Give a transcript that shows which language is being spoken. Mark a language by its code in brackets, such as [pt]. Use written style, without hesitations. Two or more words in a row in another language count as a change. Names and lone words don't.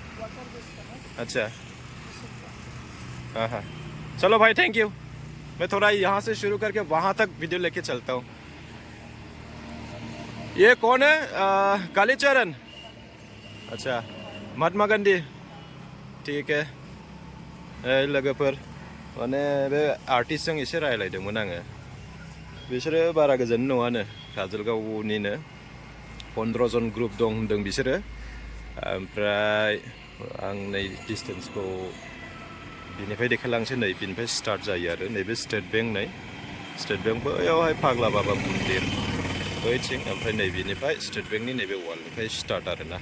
[hi] अच्छा हाँ हाँ चलो भाई [en] thank you. [hi] मैं थोड़ा यहाँ से शुरू करके वहाँ तक वीडियो लेके चलता हूँ। ये कौन है? कालीचरण। अच्छा महात्मा गांधी। ठीक है [brx] लोगोफोर, माने बे आर्टिस्टजों एसे रायलायदोंमोन आङो। बिसोरो बारा गोजान नङानो, काजलगावनिनो 15 जन ग्रुप दं होनदों बिसोरो। ओमफ्राय आं नै डिसटेन्सखौ बिनिफ्राय देखायलांसै, नै बिनिफ्राय स्टार्ट जायो आरो नैबे स्टेट बेंक, नै स्टेट बेंक बैयावहाय फाग्ला बाबा मन्दिर बैथिं, ओमफ्राय नैबेनिफ्राय स्टेट बेंकनि नैबे वालनिफ्राय स्टार्ट आरोना।